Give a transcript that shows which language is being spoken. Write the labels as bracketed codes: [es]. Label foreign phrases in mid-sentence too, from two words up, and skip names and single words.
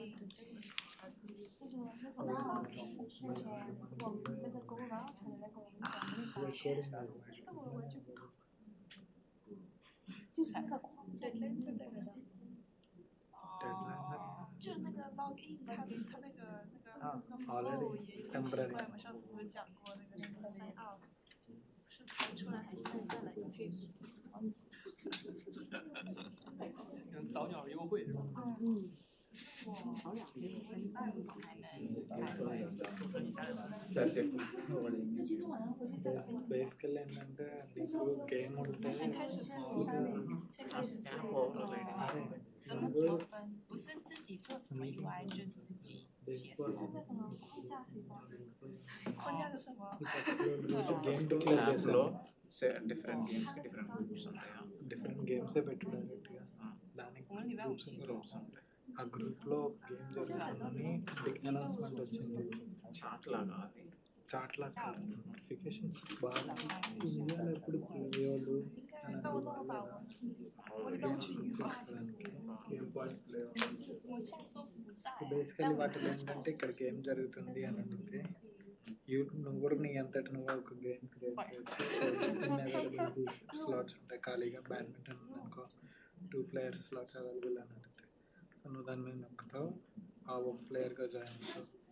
[zh] 就那个 login， 它那个 flow 也有点奇怪。我上次不是讲过那个什么 [en] sign out， [zh] 是弹出来还是再来个配置？早鸟优惠。 [te] బేసికల్ ఏంటంటే నీకు గేమ్ ఉంటే అరే [zh] 怎么怎么分？不是自己做什么 UI 就自己写什么。框架是什么？ [en] game declare [te] చేశారు [en] different games different groups [te] ఉంటాయా [en] different games [te] పెట్టు డైరెక్ట్గా దానికి గ్రూప్స్ ఉంటాయి ఆ గ్రూప్లో గేమ్ జరుగుతుందని అనౌన్స్మెంట్ వచ్చింది చాట్ లాగా అది చాట్ లాగా కాదు నోటిఫికేషన్స్ బాగా ఇండియాలో ఎప్పుడు వాళ్ళు బేసికలీ వాటిలో ఏంటంటే ఇక్కడ గేమ్ జరుగుతుంది అని అడిగితే నువ్వు కూడా నీ అంతటి నువ్వు ఒక [en] game create [te] చేయొచ్చు స్లాట్స్ ఉంటాయి ఖాళీగా బ్యాడ్మింటన్ ఉందనుకో [en] 2 players slots available [te] అని అడిగితే సో నువ్వు దాని మీద నొక్కుతావు ఆ ఒక ప్లేయర్గా జాయిన్ అవుతావు